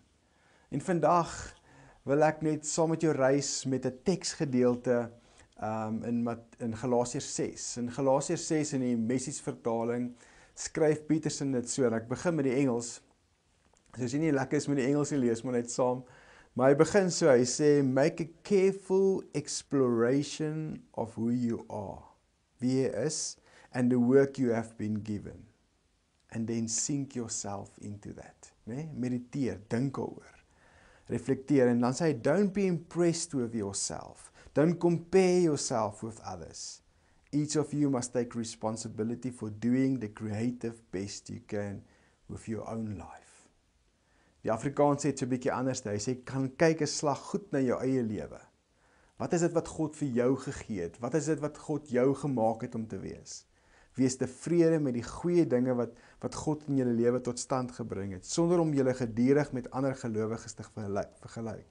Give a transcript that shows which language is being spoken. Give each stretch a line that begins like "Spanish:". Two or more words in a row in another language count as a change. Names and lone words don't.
Afrikaans: En vandag wil ek net saam met jou reis met 'n teksgedeelte in Galasiërs 6. In Galasiërs 6 in die Message vertaling skryf Peterson dit so, en ek begin met die Engels. So as jy nie lekker is met die Engels nie, lees maar net saam. Maar hy begin so, hy sê,
English: make a careful exploration of who you are,
Afrikaans: wie jy is,
English: and the work you have been given. And then sink yourself into that.
Afrikaans: Nee? Mediteer, dink daaroor, reflecteer, en dan sê hy,
English: don't be impressed with yourself. Don't compare yourself with others. Each of you must take responsibility for doing the creative best you can with your own life.
Afrikaans: Die Afrikaans sê dit so 'n bietjie anders. Hy sê, kan kyk 'n slag goed na jou eie lewe. Wat is dit wat God vir jou gegee het? Wat is dit wat God jou gemaak het om te wees? Wees tevrede met die goeie dinge wat God in julle lewe tot stand gebring het, sonder om julle gedurig met ander gelowiges te vergelyk.